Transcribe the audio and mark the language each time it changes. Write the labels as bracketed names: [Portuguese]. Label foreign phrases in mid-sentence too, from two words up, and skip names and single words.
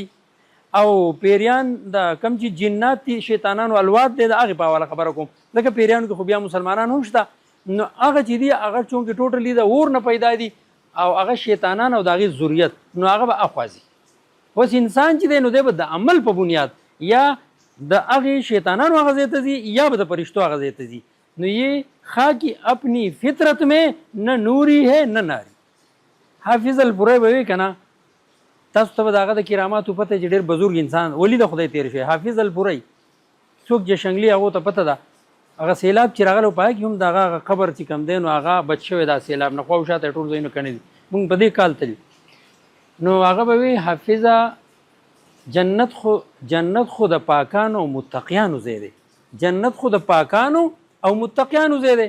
[Pashto] او پیریان د کم چې جنات دي شیطانان او الواد دی د هغې په حواله خبره کوم ځکه پیریانو کې خو بیا مسلمانان هم شته نو هغه چې دي هغه چونکې ټوټلی د اور نه پیدا دي او هغه شیطانان او د هغې ذریت نو هغه به اخوا ځي. اوس انسان چې دی نو دی به د عمل په بنیاد یا د هغې شیطانانو هغه ځای ته ځي یا به د فرشتو هغه ځای ته ځي. [Urdu] نو یہ خاکی اپنی فطرت میں نہ نوری ہے نہ ناری. [Pashto] حافظ الپوری به وی کنه تاسو ته به د هغه د کراماتو پته چې ډېر بزرګ انسان ولی د خدای تیر شوی حافظ الپوری څوک چې شنګلي هغو ته پته ده هغه سیلاب چې راغلی په هغه کې هم د هغه قبر چې کوم دی نو هغه بچ شوی دا سیلاب نه خوا و شاته ټول ځایونه کڼې دي موږ په دې کال تلي نو هغه به وی حافظه جنت خو د پاکانو او متقیانو ځای دی جنت خو د پاکانو او متقیانو ځای دی.